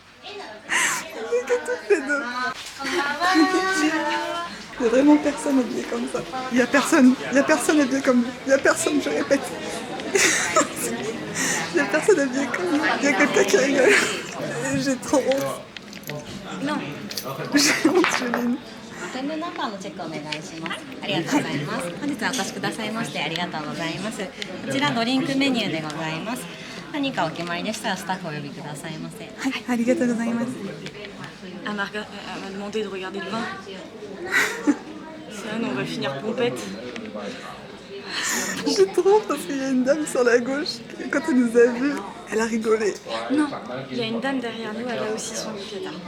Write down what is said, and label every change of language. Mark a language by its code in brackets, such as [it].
[fr] On est que toutes les deux. Il y a vraiment personne habillé comme ça. Il y a personne habillé comme nous. Il y a personne, je répète. Il y a personne habillé comme nous. Il y a quelqu'un qui rigole. Et j'ai trop honte. Non. J'ai honte, Juline. [ja] ホテルナンバーのチェックお願いします。ありがとうございます。本日はお越しくださいましてありがとうございます。こちらドリンクメニューでございます。何かお決まりでしたらスタッフをお呼びくださいませ。はい、ありがとうございます。 [fr] Elle m'a demandé de regarder le vin. Ça, on va finir pompette. J'ai trop honte parce qu'il y a une dame sur la gauche qui, quand elle nous a vus, elle a rigolé. Non, il y a une dame derrière nous, elle a aussi son yukata.